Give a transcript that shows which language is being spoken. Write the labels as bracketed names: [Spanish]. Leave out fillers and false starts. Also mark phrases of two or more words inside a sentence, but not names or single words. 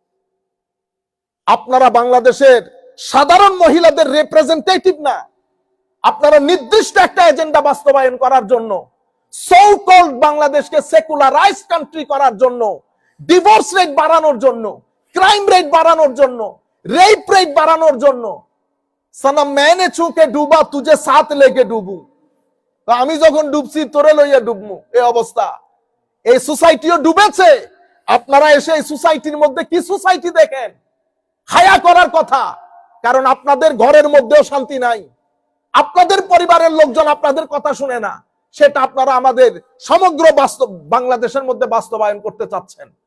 [Bangla] আপনারা বাংলাদেশের সাধারণ মহিলাদের রিপ্রেজেন্টেটিভ না, আপনারা নির্দিষ্ট একটা এজেন্ডা বাস্তবায়ন করার জন্য, [English] so called [Bangla] বাংলাদেশকে [English] secularize country [Bangla] করার জন্য, [English] divorce rate [Bangla] বাড়ানোর জন্য, [English] crime rate [Bangla] বাড়ানোর জন্য, [English] rape rate [Bangla] বাড়ানোর জন্য, [Hindi] সনম मैंने छूके डूबा तुझे साथ लेके डूबू, [Bangla] তো আমি যখন ডুবছি তোরে লইয়া ডুবমু, এই অবস্থা। এই সোসাইটিও ডুবেছে, আপনারা এসে এই সোসাইটির মধ্যে কি সোসাইটি দেখেন? হায়া করার কথা, কারণ আপনাদের ঘরের মধ্যেও শান্তি নাই, আপনাদের পরিবারের লোকজন আপনাদের কথা শুনে না, সেটা আপনারা আমাদের সমগ্র বাংলাদেশের মধ্যে বাস্তবায়ন করতে চাচ্ছেন।